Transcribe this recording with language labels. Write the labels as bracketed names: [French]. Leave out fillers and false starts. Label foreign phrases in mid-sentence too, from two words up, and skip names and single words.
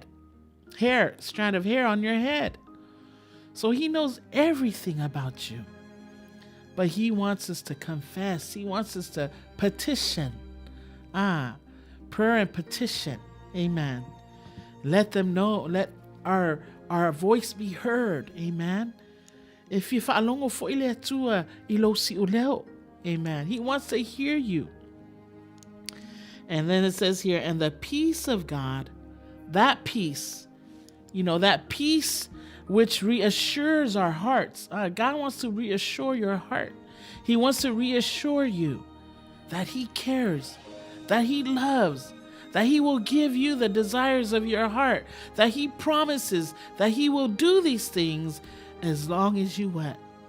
[English] Strand of hair on your head. So he knows everything about you. But he wants us to confess. He wants us to petition. Prayer and petition. Amen. Let them know, let our voice be heard. [Samoan] Amen. [English] If you [Samoan] fa'alongo fo ile atua ilo si uleo. [English] Amen. He wants to hear you. And then it says here, and the peace of God, that peace, that peace which reassures our hearts. God wants to reassure your heart. He wants to reassure you that he cares, that he loves, that he will give you the desires of your heart, that he promises that he will do these things as long as you what?